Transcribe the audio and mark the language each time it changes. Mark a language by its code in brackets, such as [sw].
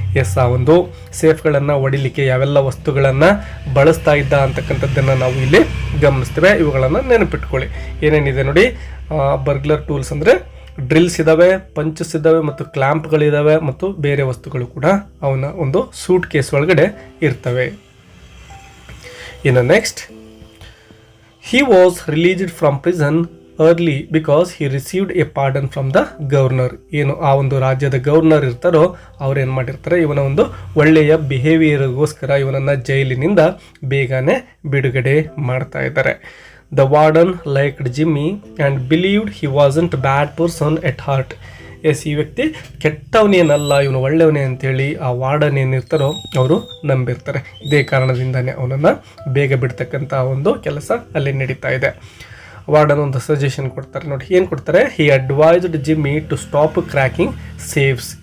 [kn] S, ಆ ಒಂದು ಸೇಫ್ಗಳನ್ನು ಹೊಡಿಲಿಕ್ಕೆ ಯಾವೆಲ್ಲ ವಸ್ತುಗಳನ್ನು ಬಳಸ್ತಾ ಇದ್ದ ಅಂತಕ್ಕಂಥದ್ದನ್ನು ನಾವು ಇಲ್ಲಿ ಗಮನಿಸ್ತೇವೆ. ಇವುಗಳನ್ನು ನೆನಪಿಟ್ಕೊಳ್ಳಿ. ಏನೇನಿದೆ ನೋಡಿ, ಬರ್ಗ್ಲರ್ ಟೂಲ್ಸ್ ಅಂದರೆ ಡ್ರಿಲ್ಸ್ ಇದ್ದಾವೆ, ಪಂಚಸ್ ಇದ್ದಾವೆ ಮತ್ತು ಕ್ಲ್ಯಾಂಪ್ಗಳಿದ್ದಾವೆ ಮತ್ತು ಬೇರೆ ವಸ್ತುಗಳು ಕೂಡ ಅವನ ಒಂದು ಸೂಟ್ ಕೇಸ್ ಒಳಗಡೆ ಇರ್ತವೆ. ಇನ್ನು next, [en] he was released from prison early because he received a pardon from the governor. [kn] ಏನು ಆ ಒಂದು ರಾಜ್ಯದ ಗವರ್ನರ್ ಇರ್ತಾರೋ ಅವ್ರು ಏನು ಮಾಡಿರ್ತಾರೆ, ಇವನ ಒಂದು ಒಳ್ಳೆಯ ಬಿಹೇವಿಯರ್ಗೋಸ್ಕರ ಇವನನ್ನು ಜೈಲಿನಿಂದ ಬೇಗನೆ ಬಿಡುಗಡೆ ಮಾಡ್ತಾ ಇದ್ದಾರೆ. [en] The warden liked Jimmy and believed he wasn't a bad person at heart. [kn] S ಈ ವ್ಯಕ್ತಿ ಕೆಟ್ಟವನೇನಲ್ಲ, ಇವನು ಒಳ್ಳೆಯವನೇ ಅಂತೇಳಿ ಆ ವಾರ್ಡನ್ ಏನಿರ್ತಾರೋ ಅವರು ನಂಬಿರ್ತಾರೆ. ಇದೇ ಕಾರಣದಿಂದನೇ ಅವನನ್ನು ಬೇಗ ಬಿಡ್ತಕ್ಕಂಥ ಒಂದು ಕೆಲಸ ಅಲ್ಲಿ ನಡೀತಾ ಇದೆ. ವಾರ್ಡನ್ ಒಂದು ಸಜೆಷನ್ ಕೊಡ್ತಾರೆ ನೋಡಿ, ಏನು ಕೊಡ್ತಾರೆ, [en] He advised Jimmy to stop cracking safes.